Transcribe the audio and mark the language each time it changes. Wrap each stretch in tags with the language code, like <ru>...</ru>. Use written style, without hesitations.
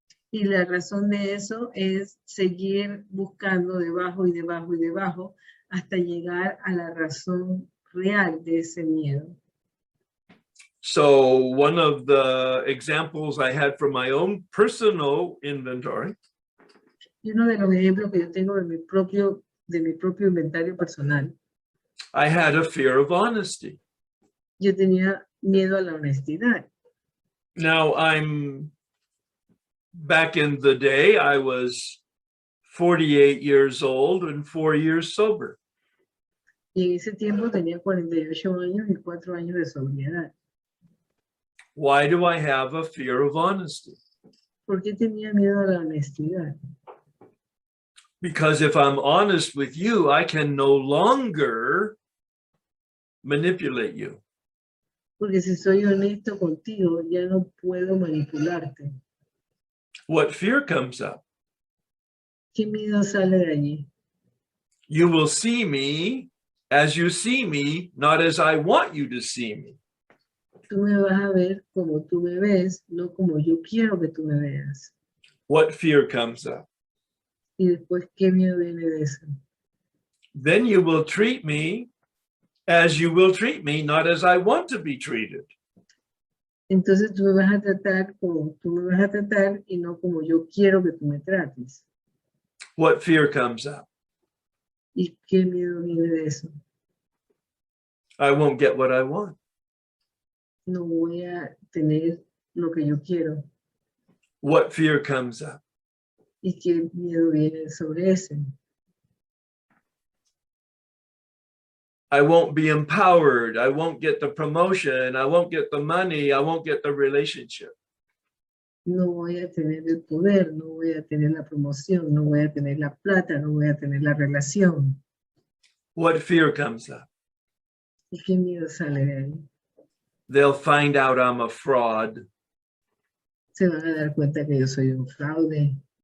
<es>Y la razón de eso es seguir buscando debajo y debajo y debajo hasta llegar a la razón real de ese miedo.</es> <en>So one of the examples I had from my own personal inventory</en> <es>Y uno de los ejemplos que yo tengo de mi propio inventario personal,</es> <en>I had a fear of honesty.</en> <es>yo tenía miedo a la honestidad.</es> <en>Now back in the day, I was 48 years old and 4 years sober.</en> <es>Y en ese tiempo tenía 48 años y 4 años de sobriedad.</es> <en>Why do I have a fear of honesty?</en> <es>¿Por qué tenía miedo a la honestidad?</es> <en>Because if I'm honest with you, I can no longer manipulate you.</en> <es>Porque si soy honesto contigo, ya no puedo manipularte.</es> <en>What fear comes up?</en> <es>¿Qué miedo sale de allí?</es> <en>You will see me as you see me, not as I want you to see me.</en> <es>Tú me vas a ver como tú me ves, no como yo quiero que tú me veas.</es> <en>What fear comes up?</en> <es>Y después, ¿qué miedo viene de eso?</es> <en>Then you will treat me as you will treat me, not as I want to be treated.</en> <es>Entonces tú me vas a tratar como tú me vas a tratar y no como yo quiero que tú me trates.</es> <en>What fear comes up?</en> <es>¿Y qué miedo viene de eso?</es> <en>I won't get what I want.</en> <es>No voy a tener lo que yo quiero.</es> <en>What fear comes up?</en> <es>¿Y qué miedo viene sobre ese?</es> <en>I won't be empowered. I won't get the promotion. I won't get the money. I won't get the relationship.</en> <es>No voy a tener el poder, no voy a tener la promoción, no voy a tener la plata, no voy a tener la relación.</es> <en>What fear comes up?</en> <es>¿Y qué miedo sale de ahí?</es> <en>They'll find out I'm a fraud.</en> <es>Se van a dar cuenta que yo soy un fraude.</es>